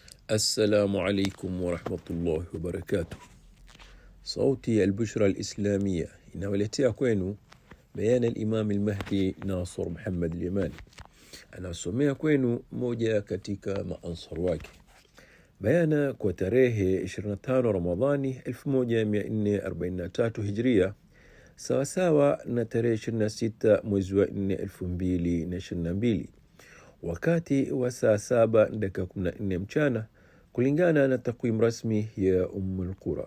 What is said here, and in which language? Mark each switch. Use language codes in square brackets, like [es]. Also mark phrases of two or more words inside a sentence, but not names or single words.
[ar] السلام عليكم ورحمة الله وبركاته. صوتي البشرى الإسلامية [sw] inawaletea kwenu [ar] بيان الإمام المهدي ناصر محمد اليماني. [sw] Anasomea kwenu moja katika maansar wake. Bayana kwa tarehe 25 Ramadhani 1443 Hijria, sawasawa na tarehe 26 mwezi wa 4 2022, wakati wa saa 7:14 mchana kulingana na takwimu rasmi ya Qura.